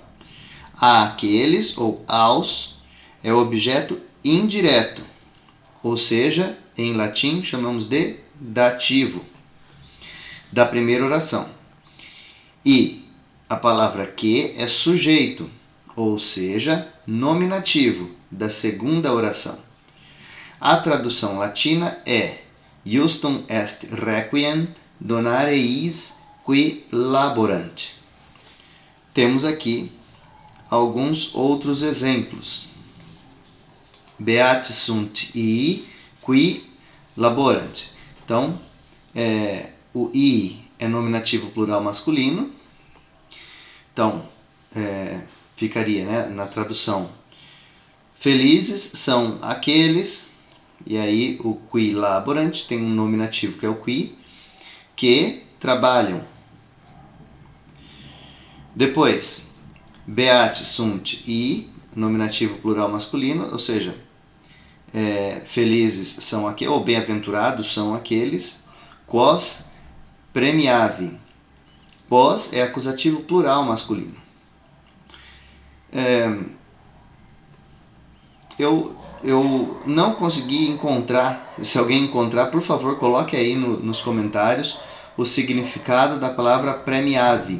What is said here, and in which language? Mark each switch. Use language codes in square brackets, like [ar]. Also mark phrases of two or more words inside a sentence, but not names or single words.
[pt] Aqueles ou aos é o objeto indireto, ou seja, em latim chamamos de dativo da primeira oração. E a palavra que é sujeito, ou seja, nominativo da segunda oração. A tradução latina é [la] Justum est requiem donare eis qui laborant. [pt] Temos aqui alguns outros exemplos. [la] Beati sunt ii qui laborant. [pt] Então, o i é nominativo plural masculino. Então, ficaria, né, na tradução: felizes são aqueles, e aí o [la] qui laborant [pt] tem um nominativo que é o qui, que trabalham. Depois, [la] beati sunt ii, [pt] nominativo plural masculino, ou seja, felizes são aqueles, ou bem-aventurados são aqueles, [la] quos premiavi. [pt] Quos é acusativo plural masculino. Eu não consegui encontrar. Se alguém encontrar, por favor, coloque aí nos comentários o significado da palavra premiavi.